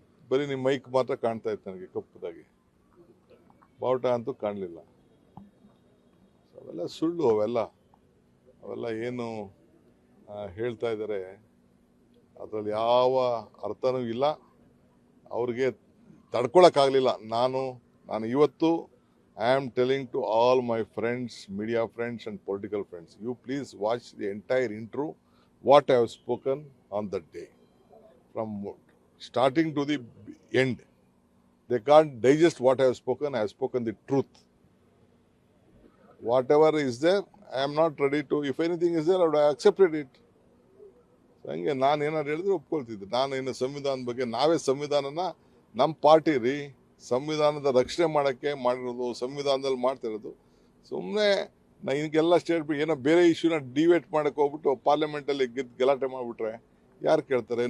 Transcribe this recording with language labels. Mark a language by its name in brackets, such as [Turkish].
[Kannada] ಬರೀ ನಿಮ್ಮ ಮೈಕ್ ಮಾತ್ರ ಕಾಣ್ತಾ ಇತ್ತು ನನಗೆ ಕಪ್ಪದಾಗಿ, ಬಾವುಟ ಅಂತೂ ಕಾಣಲಿಲ್ಲ. ಅವೆಲ್ಲ ಸುಳ್ಳು. ಅವೆಲ್ಲ ಏನು ಹೇಳ್ತಾ ಇದ್ದಾರೆ ಅದರಲ್ಲಿ ಯಾವ ಅರ್ಥನೂ ಇಲ್ಲ. ಅವ್ರಿಗೆ ತಡ್ಕೊಳಕ್ಕಾಗಲಿಲ್ಲ. ನಾನು ಇವತ್ತು [English] I am telling to all my friends, media friends and political friends, you please watch the entire intro, what I have spoken on that day. From starting to the end. They can't digest what I have spoken. I have spoken the truth. Whatever is there, I am not ready to, if anything is there, I would have accepted it. [Kannada] ಹಂಗೆ ನಾನು ಏನಾದ್ರು ಹೇಳಿದ್ರೆ ಒಪ್ಕೊಳ್ತಿದ್ದೆ. ನಾನು ಏನು ಸಂವಿಧಾನದ ಬಗ್ಗೆ, ನಾವೇ ಸಂವಿಧಾನನ ನಮ್ಮ ಪಾರ್ಟಿ ರೀ ಸಂವಿಧಾನದ ರಕ್ಷಣೆ ಮಾಡೋಕ್ಕೆ ಮಾಡಿರೋದು, ಸಂವಿಧಾನದಲ್ಲಿ ಮಾಡ್ತಿರೋದು. ಸುಮ್ಮನೆ ನಾ ಇದಕ್ಕೆಲ್ಲ ಸ್ಟೇಟ್ಮೆಂಟ್ ಏನೋ ಬೇರೆ ಇಶ್ಯೂನ ಡಿವೇಟ್ ಮಾಡೋಕ್ಕೆ ಹೋಗ್ಬಿಟ್ಟು ಪಾರ್ಲಿಮೆಂಟಲ್ಲಿ ಗಲಾಟೆ ಮಾಡಿಬಿಟ್ರೆ ಯಾರು ಕೇಳ್ತಾರೆ?